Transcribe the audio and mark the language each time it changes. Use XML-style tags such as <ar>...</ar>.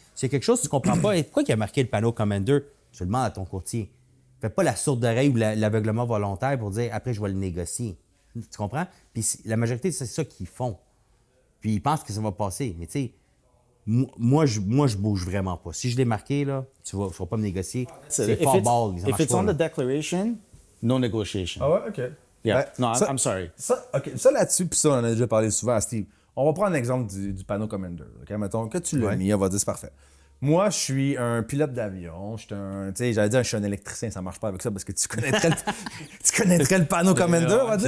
<fr>C'est quelque chose que tu ne comprends pas. Et pourquoi il a marqué le panneau Commander? Tu le demandes à ton courtier. Fais pas la sourde oreille ou l'aveuglement volontaire pour dire « Après, je vais le négocier ». Tu comprends? Puis la majorité, c'est ça qu'ils font. Puis ils pensent que ça va passer. Mais tu sais, moi, je bouge vraiment pas. Si je l'ai marqué, là, tu vas pas me négocier. C'est fort ball.</fr> <en>If it's on the declaration, no negotiation.</en> <fr>Ah ouais? OK.</fr> <en>Yeah. No, I'm sorry.</en> <fr>Ça là-dessus, puis ça, on en a déjà parlé souvent à Steve. On va prendre l'exemple du panneau Commander. OK? Mettons que tu l'as mis, on va dire c'est parfait. Moi, je suis un pilote d'avion. J'allais dire, je suis un électricien, ça marche pas avec ça parce que tu connaîtrais le panneau Commander, on va dire.</fr>